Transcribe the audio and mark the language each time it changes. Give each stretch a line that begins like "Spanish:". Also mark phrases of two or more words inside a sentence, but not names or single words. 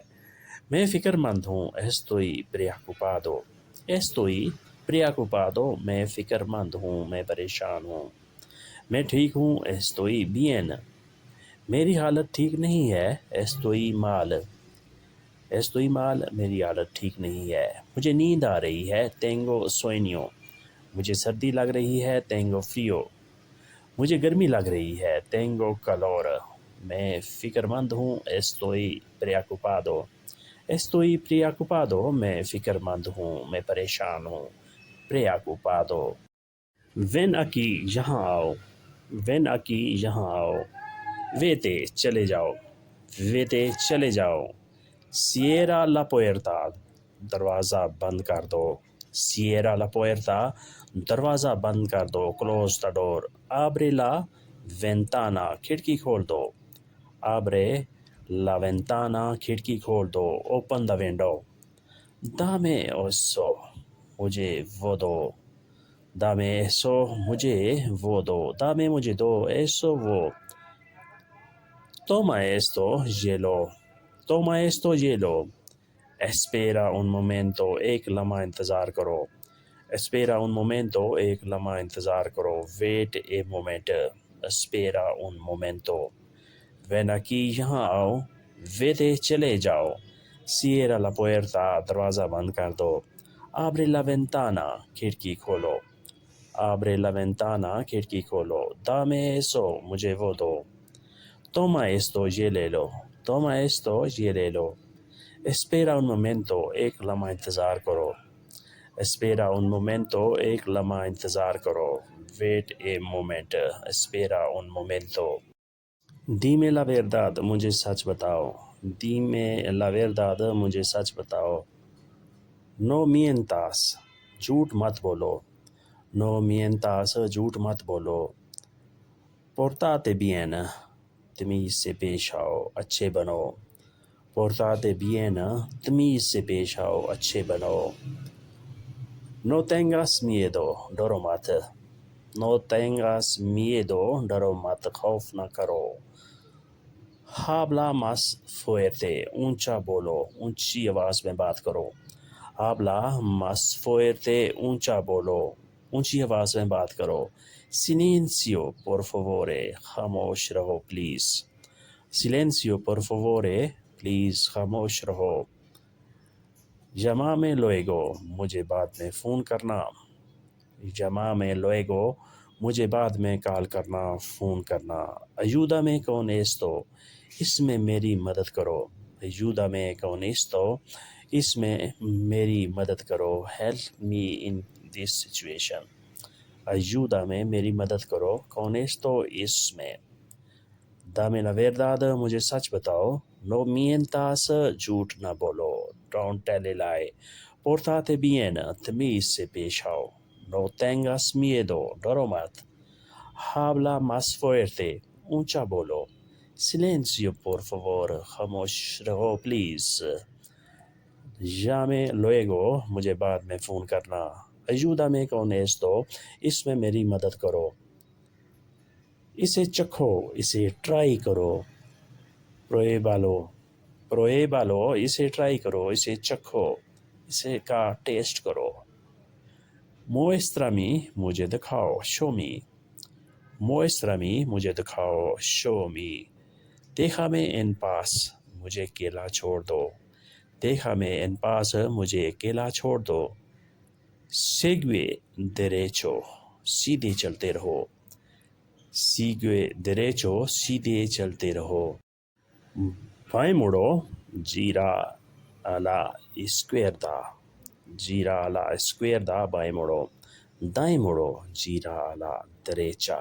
Urdu: میں فکرمند ہوں.
Spanish: estoy preocupado
Urdu: میں فکرمند ہوں، میں پریشان ہوں. میں ٹھیک ہوں.
Spanish: estoy bien
Urdu: میری حالت ٹھیک نہیں ہے.
Spanish: estoy mal
Urdu: میری حالت ٹھیک نہیں ہے. مجھے نیند آ رہی ہے.
Spanish: tengo sueño
Urdu: مجھے سردی لگ رہی ہے.
Spanish: tengo frío
Urdu: مجھے گرمی لگ رہی ہے.
Spanish: tengo calor
Urdu: میں فکرمند ہوں.
Spanish: estoy preocupado
Urdu: میں فکرمند ہوں، میں پریشان ہوں.
Spanish: preocupado ven aquí
Urdu: یہاں آؤ. vete چلے جاؤ.
Spanish: cierra la puerta
Urdu: دروازہ بند کر دو.
Spanish: cierra la puerta
Urdu: دروازہ بند کر دو.
English: close the door।
Spanish: abre la ventana
Urdu: کھڑکی کھول دو.
Spanish: abre la ventana
Urdu: کھڑکی کھول دو.
English: open the window।
Spanish: dame eso
Urdu: مجھے وہ دو. dame مجھے دو, eso वो।
Spanish: toma esto
Urdu: یہ لو.
Spanish: espera un momento
Urdu: ایک لمحہ انتظار کرو.
Spanish: espera un momento
Urdu: ایک لمحہ انتظار کرو.
English: wait a moment
Spanish: espera un momento। ven aquí
Urdu: یہاں آؤ۔ vete چلے جاؤ.
Spanish: cierra la puerta
Urdu: دروازہ بند کر دو.
Spanish: abre la ventana
Urdu: کھڑکی کھولو.
Spanish: abre la ventana
Urdu: کھڑکی کھولو.
Spanish: dame eso
Urdu: مجھے وہ دو.
Spanish: toma esto
Urdu: یہ لے لو.
Spanish: Toma esto,
Urdu: یہ لے لو.
Spanish: Espera un momento,
Urdu: ایک لمحہ انتظار کرو.
Spanish: Espera un momento,
Urdu: ایک لمحہ انتظار کرو.
English: Wait a moment.
Spanish: Espera un momento. Dime la verdad,
Urdu: مجھے سچ بتاؤ.
Spanish: Dime la verdad,
Urdu: مجھے سچ بتاؤ.
Spanish: No mientas,
Urdu: جھوٹ مت بولو.
Spanish: No mientas,
Urdu: جھوٹ مت بولو.
Spanish: Portate bien,
Urdu: تمیز سے پیش آؤ, اچھے بنو.
Spanish: Portate bien,
Urdu: تمیز سے پیش آؤ, اچھے بنو.
Spanish: No tengas miedo,
Urdu: ڈرو مت.
Spanish: No tengas miedo,
Urdu: ڈرو مت, خوف نہ کرو.
Spanish: Habla más fuerte,
Urdu: اونچا بولو, اونچی آواز میں بات کرو.
Spanish: Habla más fuerte,
Urdu: اونچا بولو, اونچی آواز میں بات کرو.
Spanish: Silencio, por favore,
Urdu: خاموش رہو پلیز.
Spanish: Silencio, por favore,
Urdu: پلیز خاموش رہو.
Spanish: Llámame luego,
Urdu: مجھے بعد میں فون کرنا.
Spanish: Llámame luego,
Urdu: مجھے بعد میں کال کرنا, فون کرنا.
Spanish: Ayúdame con esto,
Urdu: اس میں میری مدد کرو.
Spanish: Ayúdame con esto,
Urdu: اس میں میری مدد کرو.
English: Help me in this situation.
Spanish: Ayúdame,
Urdu: میری مدد کرو.
Spanish: Con esto,
Urdu: اس میں.
Spanish: Dame la verdad,
Urdu: مجھے سچ بتاؤ.
Spanish: No mientas,
Urdu: جھوٹ نہ بولو.
English: Don't tell a lie.
Spanish: Portate bien,
Urdu: تمیز سے پیش آؤ.
Spanish: No tengas miedo,
Urdu: ڈرو مت.
Spanish: Habla más fuerte,
Urdu: اونچا بولو.
Spanish: Silencio, por favor,
Urdu: خاموش رہو پلیز.
Spanish: Llame luego,
Urdu: مجھے بعد میں فون کرنا.
Spanish: Ayúdame con esto,
Urdu: اس میں میری مدد کرو. اسے چکھو, اسے ٹرائی کرو.
Spanish: Pruébalo, pruébalo,
Urdu: اسے ٹرائی کرو, اسے چکھو, اسے کا ٹیسٹ کرو. Muéstrame, مجھے دکھاؤ.
English: Show me.
Spanish: Muéstrame,
Urdu: مجھے دکھاؤ.
English: Show me.
Spanish: Déjame en paz,
Urdu: مجھے اکیلا چھوڑ دو.
Spanish: Déjame en paz,
Urdu: مجھے اکیلا چھوڑ دو.
Spanish: Sigue derecho,
Urdu: سیدھے چلتے رہو.
Spanish: Sigue derecho,
Urdu: سیدھے چلتے رہو. بائیں مڑو,
Spanish: gira a la izquierda. Gira a la izquierda,
Urdu: بائیں مڑو. دائیں مڑو,
Spanish: gira a la derecha.